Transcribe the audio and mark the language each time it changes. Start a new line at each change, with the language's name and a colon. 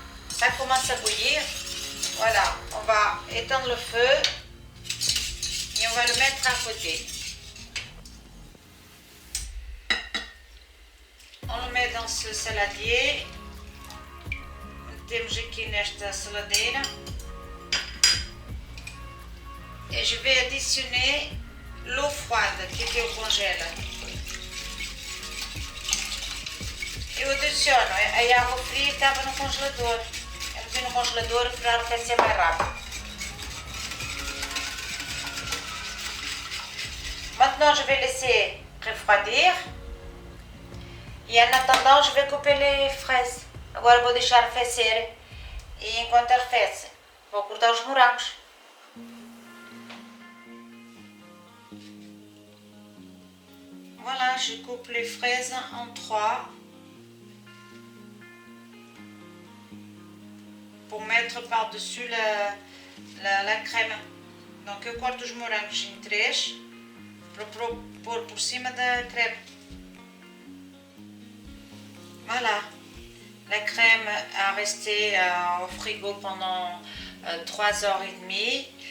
French: Ça commence à bouillir. Voilà, on va éteindre le feu et on va le mettre à côté. On le met dans ce saladier.
Portuguese: Temos aqui nesta saladeira.
French: Et je vais additionner l'eau froide qui était au congèle.
Portuguese: Eu adiciono a água fria que estava no congelador. Eu meti no congelador para arrefecer mais rápido.
French: Maintenant je vais laisser refroidir. E en attendant, je vais couper les fraises.
Portuguese: Agora vou deixar arrefecer. E enquanto arrefece, vou cortar os morangos.
French: Voilà, je coupe les fraises en 3 pour mettre par-dessus la crème.
Portuguese: Donc eu corto os morangos em 3 para pôr por cima da
French: crème. Voilà, la crème a resté au frigo pendant 3h30.